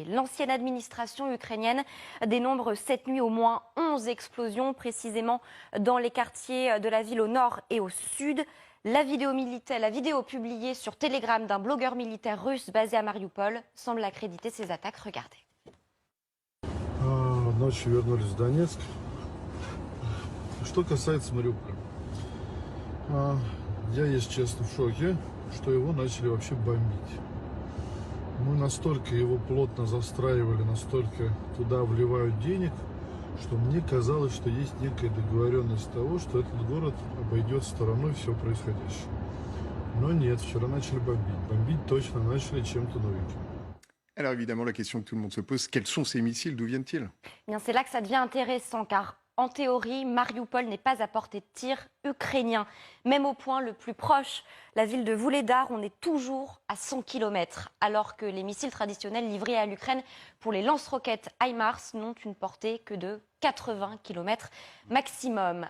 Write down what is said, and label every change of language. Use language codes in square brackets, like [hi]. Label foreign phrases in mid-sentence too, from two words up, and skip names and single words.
[fr] L'ancienne administration ukrainienne dénombre cette nuit au moins 11 explosions, précisément dans les quartiers de la ville au nord et au sud. La vidéo publiée sur Telegram d'un blogueur militaire russe basé à Mariupol semble accréditer ces attaques. Regardez. [ru] Ночью вернулись в Донецк. Что касается Мариуполя, я, если честно, в шоке, что его начали вообще бомбить. Мы настолько его плотно застраивали, настолько туда вливают денег, что мне казалось, что есть некая договоренность того, что этот город обойдет стороной все происходящее. Но нет, вчера начали бомбить. Бомбить точно начали чем-то новеньким. [fr] Alors évidemment, la question que tout le monde se pose, quels sont ces missiles? D'où viennent-ils? C'est là que ça devient intéressant, car en théorie, Mariupol n'est pas à portée de tir ukrainien. Même au point le plus proche, la ville de Vuhledar, on est toujours à 100 km, alors que les missiles traditionnels livrés à l'Ukraine pour les lance-roquettes HIMARS n'ont une portée que de 80 km maximum.